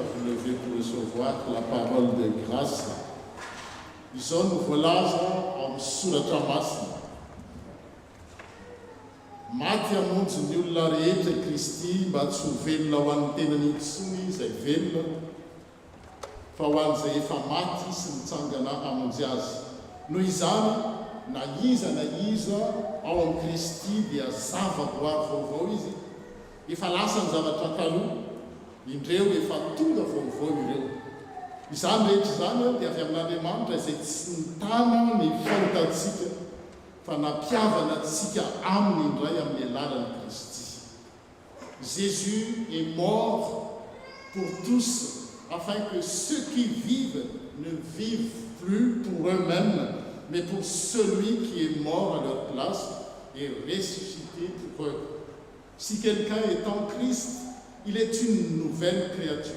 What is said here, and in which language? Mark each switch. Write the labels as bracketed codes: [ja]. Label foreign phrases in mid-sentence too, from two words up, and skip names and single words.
[fr] vous lever pour recevoir la parole de grâce. [mg] Izao no voalaza amin'ny soratra masina. Maty hamonjy ny olona rehetra Kristy mba tsy ho velona ho an'ny tenany intsony izay velona, fa ho an'izay efa maty sy mitsangana hamonjy azy. Noho izany, na iza ao amin'ny Kristy dia zava-boary vaovao izy, efa lasa ny zavatra taloha, indreo efa tonga vaovao ireo. Izany rehetra izany dia avy amin'Andriamanitra izay tsy nitana ny fahitantsika, fa nampiavana antsika aminy indray amin'ny alalan'i Kristy. [fr] Jésus est mort pour tous, afin que ceux qui vivent ne vivent plus pour eux-mêmes, mais pour celui qui est mort à leur place et ressuscité pour eux. Si quelqu'un est en Christ, il est une nouvelle créature.